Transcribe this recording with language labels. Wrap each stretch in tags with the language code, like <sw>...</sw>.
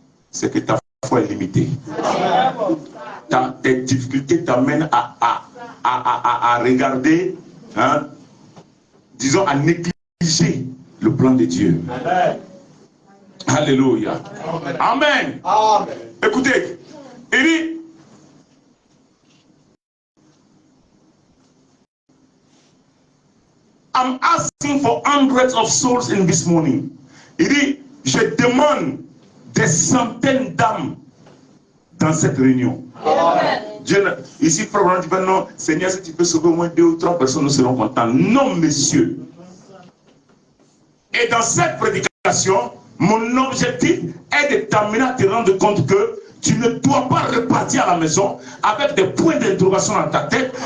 <fr>C'est que ta foi est limitée. Tes difficultés t'amènent à regarder, hein, disons, à négliger le plan de Dieu. Amen. Alléluia. Amen. Amen. Écoutez, il dit,</fr> <en>I'm asking for hundreds of souls in this morning.</en> <fr>Il dit, je demande des centaines d'âmes dans cette réunion. Amen. Dieu, ici, frère, dit, ben non, Seigneur, si tu peux sauver au moins 2 ou 3 personnes, nous serons contents. Non, monsieur. Et dans cette prédication, mon objectif est de t'amener à te rendre compte que tu ne dois pas repartir à la maison avec des points d'interrogation dans ta tête.</fr>